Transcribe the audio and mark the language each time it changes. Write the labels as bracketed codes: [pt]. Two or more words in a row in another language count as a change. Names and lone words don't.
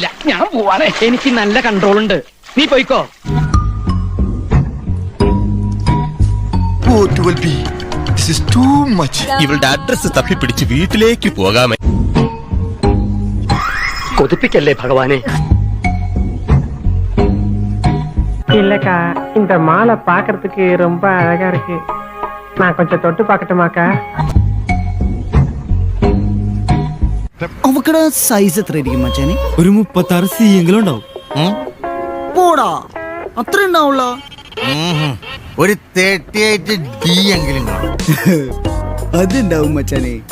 [ml] ഞാൻ പോവാണേ, എനിക്ക് നല്ല കൺട്രോൾ ഉണ്ട്. നീ പോയിക്കോ. ഇവളുടെ അഡ്രസ് തപ്പിപ്പിടിച്ച് വീട്ടിലേക്ക് പോകാമേ. കൊതിപ്പിക്കല്ലേ ഭഗവാനെ. [ta] இல்லக்கா, இந்த மாலை பாக்குறதுக்கு ரொம்ப அழகா இருக்கு. நான் கொஞ்சம் தொட்டு பார்க்கட்டுமாக்கா? [ml] അവക്കടെ സൈസ് എത്ര ആയിരിക്കും മച്ചാനെ? ഒരു 36 സി എങ്കിലും ഉണ്ടാവും. പോടാ, അത്ര ഉണ്ടാവുള്ള. ഒരു 38 ഡി എങ്കിലും കാണും. അതുണ്ടാവും മച്ചാനെ.